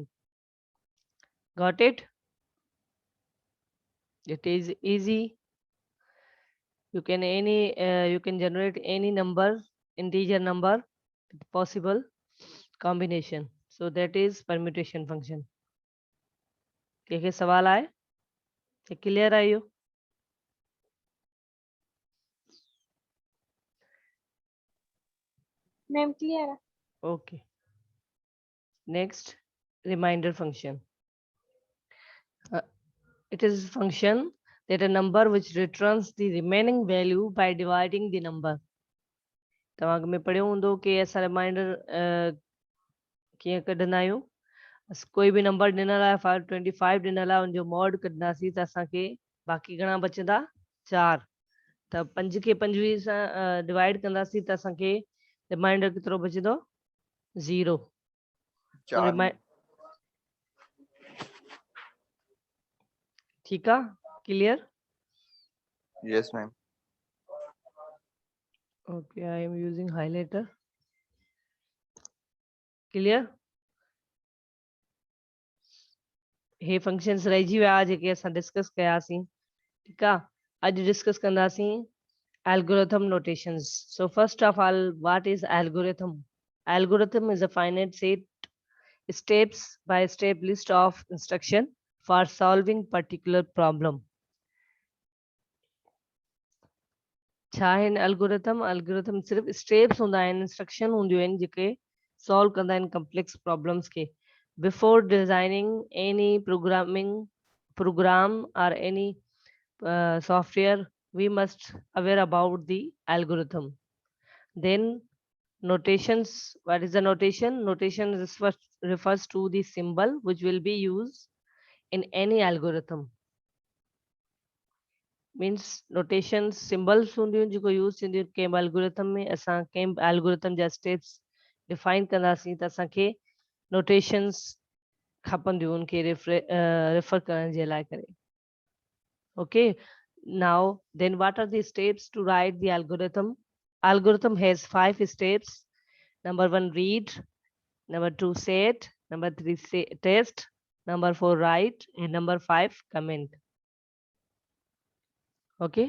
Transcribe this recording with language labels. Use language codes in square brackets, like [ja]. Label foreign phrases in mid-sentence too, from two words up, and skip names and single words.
[en] Got it? It is easy. You can generate any number, integer number with possible combination. So that is permutation function. [hi] क्या सवाल आए? [en] clear are you? Ma'am, clear. Okay. Next, reminder function. It is a function that a number which returns the remaining value by dividing the number. [sd] तव्हां में पढ़ियो हूंदो कि असां रिमाइंडर कीअं कढंदा आहियूं. कोई बि नंबर ॾिनल आहे 525 ॾिनल आहे, उनजो मॉड कढंदासीं त असांखे बाक़ी घणा बचंदा? 4. त 5 खे 25 सां डिवाइड कंदासीं त असांखे रिमाइंडर केतिरो बचंदो? 0. [hi] तो ठीक है? क्लियर? [en] Yes, ma'am. Okay, I am using highlighter. [sd] Clear? हे फंक्शंस रहिजी विया जेके असां डिस्कस कयासीं. ठीक आहे? अॼु डिस्कस कंदासीं [en] algorithm notations. So first of all, what is algorithm? Algorithm is a finite set steps by step list of instruction for solving particular problem. [sd] छा आहिनि algorithm? Algorithm सिर्फ steps हूंदा आहिनि, instruction हूंदियूं आहिनि जेके solve कंदा आहिनि [en] complex problems [sd] खे. [en] Before designing any program or any software, we must aware about the algorithm. Then notations. What is the notation? Notation refers to the symbol which will be used in any algorithm. Means notations symbols [sd] हूंदियूं जेको यूज़ थींदियूं कंहिं algorithm में. असां कंहिं algorithm जा steps define कंदासीं त असांखे notations खपंदियूं उनखे refer करण जे लाइ करे. [en] Okay. Now, then what are the steps to write the algorithm? Algorithm has 5 steps. Number 1, read. Number 2, set. Number 3, test. Number 4, write. And number 5, comment. Okay.